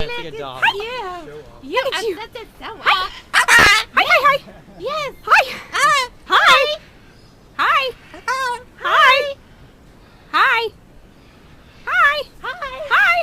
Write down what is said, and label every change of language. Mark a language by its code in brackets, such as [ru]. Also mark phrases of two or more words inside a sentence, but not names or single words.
[en] like a dog. Yeah. Show off. Yeah, Look at you. that's it. So Hi. Hi. Yes. Hi. Hi. Hi. Hi. Hi. Hi. Hi. Hi.